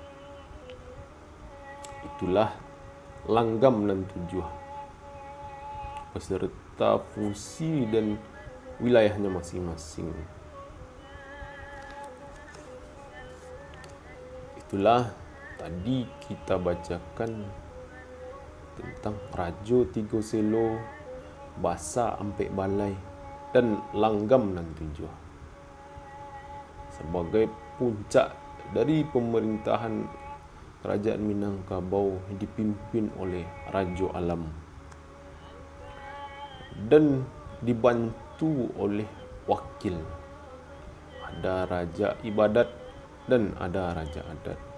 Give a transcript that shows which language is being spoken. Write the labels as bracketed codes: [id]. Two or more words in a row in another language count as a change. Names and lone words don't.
[id] Itulah langgam dan tujuh beserta fungsi dan wilayahnya masing-masing. Itulah tadi kita bacakan tentang Rajo Tigo Selo, Basa Ampek Balai, dan Langgam nan Tujuh sebagai puncak dari pemerintahan Kerajaan Minangkabau dipimpin oleh Rajo Alam dan dibantu oleh wakil. Ada Raja Ibadat dan ada Raja Adat.